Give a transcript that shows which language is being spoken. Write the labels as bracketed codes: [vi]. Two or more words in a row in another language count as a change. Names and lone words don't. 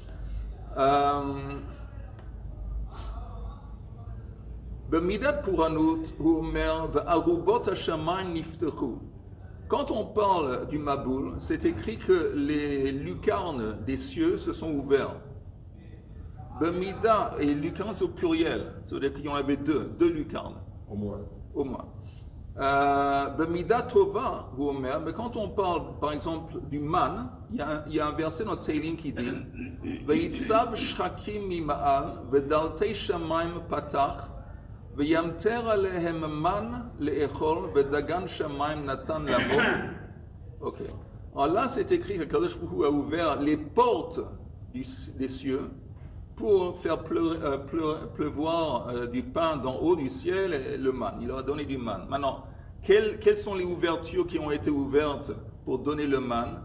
[fr] Quand on parle du Maboul, c'est écrit que les lucarnes des cieux se sont ouverts. Bemida et lucarnes c'est au pluriel, c'est-à-dire qu'il y en avait deux lucarnes. Au moins. [he] במידה טובה, [fr] mais quand on parle par exemple du man, il y a un verset dans Teilim qui dit [he] ויצו שחקים ממעל ודלתי שמים פתח וימטר עליהם מן לאכול ודגן שמיים נתן למות. [fr] Ok. Alors là, c'est écrit que [he] קדוש ברוך הוא [fr] a ouvert les portes des cieux pour faire pleuvoir du pain d'en haut du ciel et le man. Il leur a donné du man. Maintenant, quelles sont les ouvertures qui ont été ouvertes pour donner le man?